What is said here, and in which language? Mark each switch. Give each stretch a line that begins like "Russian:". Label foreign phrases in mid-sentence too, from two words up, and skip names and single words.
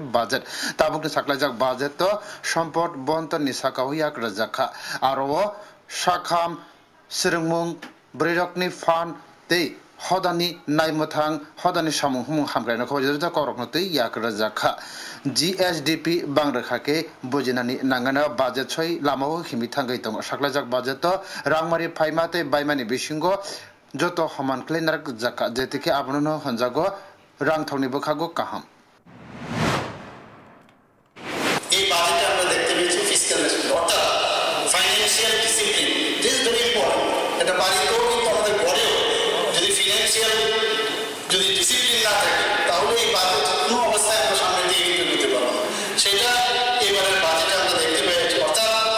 Kok Borok: बाजेट ताबुकनि साख्लायजाक बाजेट तो सम्पद बहन्तनि साकाव याक रजाखा आरो साखाम सिरंमुं ब्रैरकनि फान तै हदानि नायमथां हदानि सामुं हुमुं हामग्रायनो खबरजा करकनो तै याक रजाखा जीएसडीपी बांरखाके बुजिनानि नांगाना बाजेट सय लामाव हिमि थांगै दं साख्लायजाक बाजेट रांमारि फाइमाते बायमानि बिसिंगो जत हमान क्लेनार जाका जेतिके आबनो हनजागो रां थावनि बखागो काहाम
Bangla: এই বাজেটে আমরা দেখতে পেয়েছি
English: fiscal response
Bangla: অর্থাৎ
English: financial discipline this is very important
Bangla: এটা বাড়িতেও কিন্তু আমাদের ঘরেও যদি ফিনান্সিয়াল যদি ডিসিপ্লিন না থাকে তাহলে এই বাজেট কোনো অবস্থায় আমরা সামনে দিয়ে কিন্তু নিতে পারবো না সেটা এবারের বাজেটে আমরা দেখতে পেয়েছি অর্থাৎ